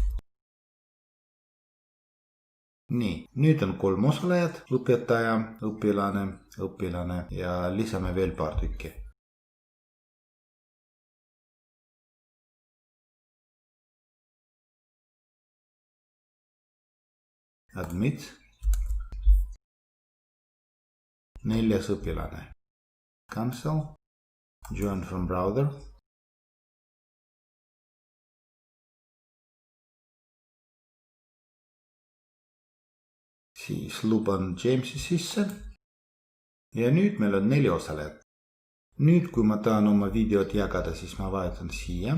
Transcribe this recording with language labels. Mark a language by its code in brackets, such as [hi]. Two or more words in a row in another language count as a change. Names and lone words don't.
[et] Nii, nüüd on 3 osalejad, õpetaja, õpilane ja lisame veel paar tükki. Admit. 4. õpilane. [en] Cancel. Join from browser. [et] Siis luban Jamesi sisse. Ja nüüd meil on 4 osalejat. Nüüd, kui ma tahan oma videot jagada, siis ma vajutan siia.